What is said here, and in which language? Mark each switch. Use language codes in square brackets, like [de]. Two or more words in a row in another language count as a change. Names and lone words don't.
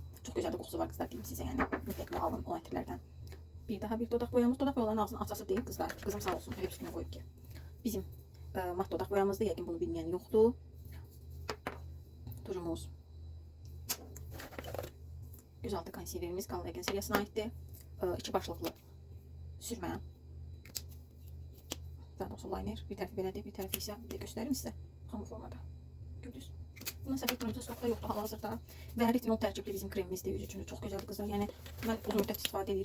[tr] Çok güzel de kokusu var kızlar, diyeyim size yani. [az] Mütləq alın o ətirlərdən. [tr] Bir daha bir dudak boyamız. Dudak boyaların ağzını açası değil kızlar. Kızım sağ olsun. Hep üstüne koyup ki. Bizim mat dudak boyamızda, yəqin bunu bilmeyen yoktu. Tujumuz. Gözaltı konsilerimiz Color seriyasına aittir. [az] 2 başlıqlı sürmə. Daha doğrusu liner. Bir tərəfi belədir, bir tərəfi isə bir də göstərim sizə. Hamur formada. Gördünüz. Bundan səfət kremimiz stokda yoxdur hal-hazırda. Və retinol tərkibli bizim kremimizdir. Yüz üçün çox gözəldir qızlar. Yəni mən uzun müddət istifadə edirəm.